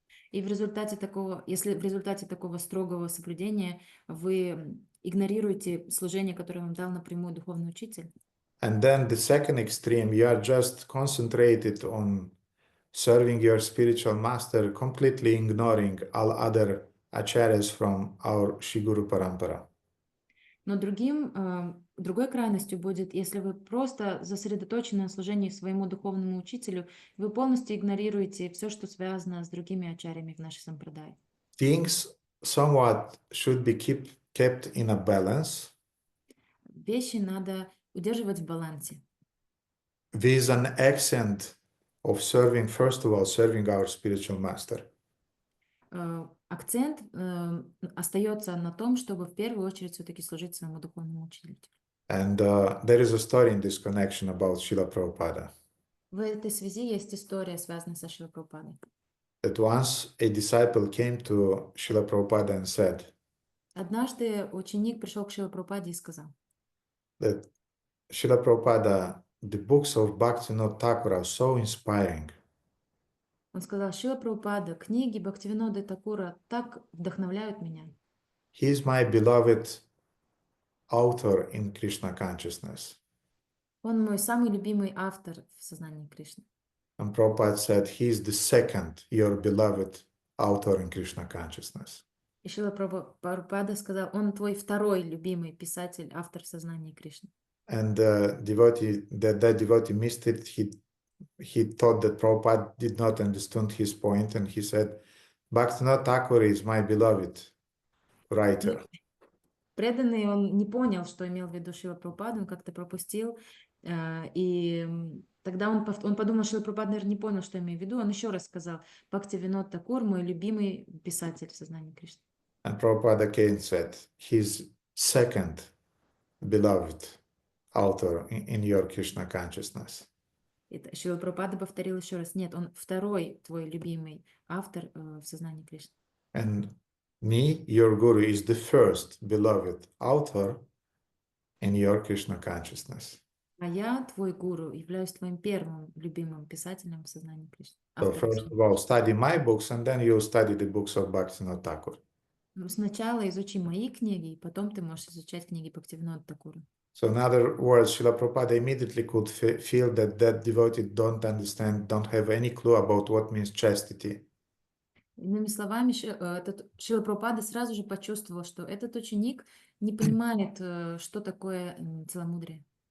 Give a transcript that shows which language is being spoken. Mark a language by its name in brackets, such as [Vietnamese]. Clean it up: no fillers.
[Russian] И в результате такого, если в результате такого строгого соблюдения вы игнорируете служение, которое вам дал напрямую духовный учитель. [English] And then the second extreme, you are just concentrated on serving your spiritual master, completely ignoring all other acharyas from our Shiguru Parampara. [Russian] Но другой крайностью будет, если вы просто засредоточены на служении своему духовному учителю, вы полностью игнорируете все, что связано с другими ачарьями в нашей сампрадае. [English] Things somewhat should be kept in a balance. [Russian] Вещи надо удерживать в балансе. [English] with an accent of serving, first of all, serving our spiritual master. [Russian] Акцент остается на том, чтобы в первую очередь все-таки служить своему духовному учителю. [English] And there is a story in this connection about Srila Prabhupada. [Russian] В этой связи есть история, связанная со Шрилой Прабхупадой. [English] That once a disciple came to Srila Prabhupada and said [Russian] Однажды ученик пришел к Шриле Прабхупаде и сказал: [English] that Srila Prabhupada, the books of Bhakti-mārga Thakur are so inspiring. [Russian] Он сказал: Шрила Прабхупада, книги Бхактивиноды Такура так вдохновляют меня. [English] He is my beloved author in Krishna consciousness. [Russian] Он мой самый любимый автор в сознании Кришны. [English] And Prabhupada said, he is the second, your beloved author in Krishna consciousness. [Russian] И Шрила Прабхупада сказал: он твой второй любимый писатель, автор в сознании Кришны. [English] And that devotee missed it. He thought that Prabhupada did not understand his point, and he said, Bhakti-mārga Thakur is my beloved writer. [Russian] Преданный, он не понял, что имел в виду Шрила Прабхупада, он как-то пропустил. И тогда он подумал, что Шрила Прабхупада, наверное, не понял, что имею в виду. Он еще раз сказал: Бхактивинод Такур, мой любимый писатель в сознании Кришны. [English] And Prabhupada again said, his second beloved author in your Krishna consciousness. [Russian] И Шрила Прабхупада повторил еще раз: нет, он второй твой любимый автор в сознании Кришны. [English] And me, your guru, is the first beloved author in your Krishna consciousness. [Russian] А я, твой гуру, являюсь твоим первым любимым писателем в сознании Кришны. [English] So [Russian] автором [English] first of all, study my books, and then you'll study the books of Bhakti-mārga Thakur. [Russian] Сначала изучи мои книги, и потом ты можешь изучать книги Бхактивинода Такура. [English] So in other words, Srila Prabhupada immediately could feel that that devotee don't understand, don't have any clue about what means chastity. [Russian] Иными словами, Шрила Прабхупада сразу же почувствовал, что этот ученик не понимает, что такое целомудрие.